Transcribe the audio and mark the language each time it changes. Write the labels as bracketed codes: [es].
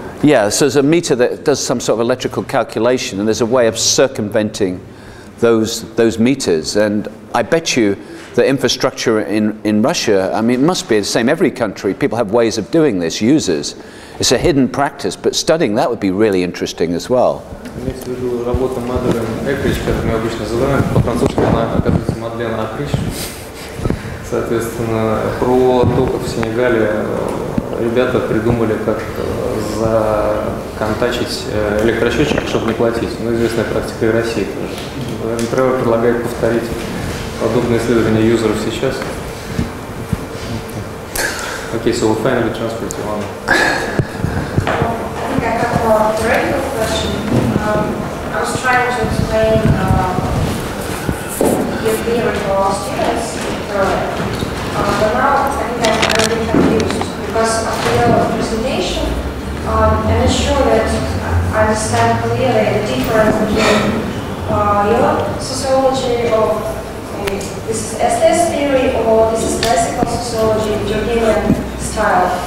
[en] Yeah, so there's a meter that does some sort of electrical calculation, and there's a way of circumventing those meters. And I bet you the infrastructure in Russia, I mean, it must be the same every country. People have ways of doing this, users. It's a hidden practice, but studying that would be really interesting as well. [ru] Имеется в виду работа Madeleine Acrich, как мы обычно называем, по-французски она оказывается Madeleine Acrich. Соответственно, про то, как в Сенегале ребята придумали, как законтачить электросчетчики, чтобы не платить. Ну, известная практика и России тоже. Тревор предлагает повторить подобные исследования юзеров сейчас. [en] Okay, so we'll finally transfer to Anna. I think I have a theoretical question. I was trying to explain your theory for students earlier, but now I think I'm a bit confused because after your presentation, I'm not sure that I understand clearly the difference between your sociology of this is STS theory or this is classical sociology, Durkheimian style.